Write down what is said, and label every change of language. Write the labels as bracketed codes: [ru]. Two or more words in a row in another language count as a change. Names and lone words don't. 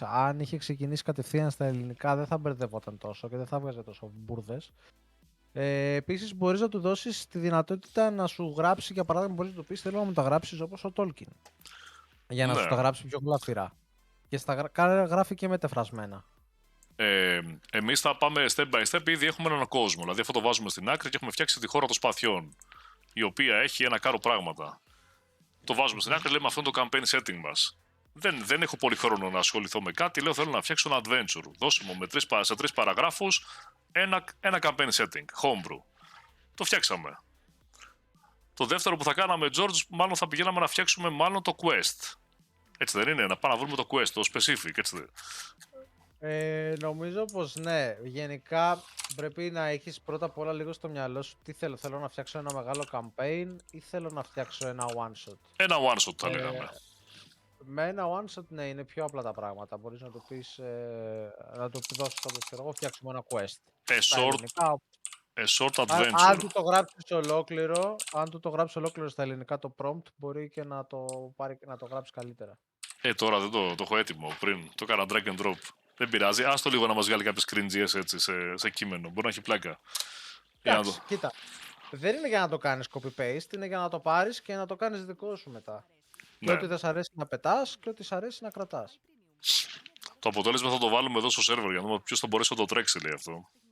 [el] Αν είχε ξεκινήσει κατευθείαν στα ελληνικά δεν θα μπερδευόταν τόσο και δεν θα βγάζει τόσο μπουρδες. Επίσης μπορείς να του δώσεις τη δυνατότητα να σου γράψει, για παράδειγμα μπορείς να του πεις θέλω να μου τα γράψεις όπως ο Tolkien. Για να σου τα γράψει πιο γλαφυρά. Και γράφει και μεταφρασμένα. Εμείς θα πάμε [en] step by step, [el] ήδη έχουμε έναν κόσμο. Δηλαδή αυτό το βάζουμε στην άκρη και έχουμε φτιάξει τη χώρα των σπαθιών, η οποία έχει ένα κάρο πράγματα. Το βάζουμε στην άκρη, λέμε αυτό είναι το [en] campaign setting [el] μας. Δεν έχω πολύ χρόνο να ασχοληθώ με κάτι, λέω θέλω να φτιάξω ένα adventure. Δώσε μου σε 3 παραγράφους ένα [en] campaign setting, [el] homebrew. Το φτιάξαμε. Το δεύτερο που θα κάναμε, George, μάλλον θα πηγαίναμε να φτιάξουμε μάλλον το quest. Έτσι δεν είναι, να πάμε να βρούμε το quest, το specific, έτσι δεν. Νομίζω πως ναι. Γενικά πρέπει να έχεις πρώτα απ' όλα λίγο στο μυαλό σου τι θέλω. Θέλω να φτιάξω ένα μεγάλο campaign ή θέλω να φτιάξω ένα [en] one shot. [el] Ένα [en] one shot [el] θα λέγαμε. Με ένα [en] one shot [el] ναι, είναι πιο απλά τα πράγματα. Μπορείς να το πεις, να το δώσεις όπως ξέρω εγώ, φτιάξουμε ένα quest. [en] A short adventure. [el] Αν του το γράψεις ολόκληρο στα ελληνικά το prompt, μπορεί και να το γράψει καλύτερα. Τώρα δεν το έχω έτοιμο πριν. Το έκανα [en] drag and drop. [el] Δεν πειράζει. Άστο λίγο να μας βγάλει κάποιες cringes έτσι σε κείμενο. Μπορεί να έχει πλάκα. Εντάξει, κοίτα. Δεν είναι για να το κάνεις [en] copy-paste, [el] είναι για να το πάρεις και να το κάνεις δικό σου μετά. Ναι. Και ό,τι δεν σ' αρέσει να πετάς και ό,τι σ' αρέσει να κρατάς. Το αποτέλεσμα θα το βάλουμε εδώ στο server για να δούμε ποιος θα μπορέσει να το τρέξει, λέει αυτό.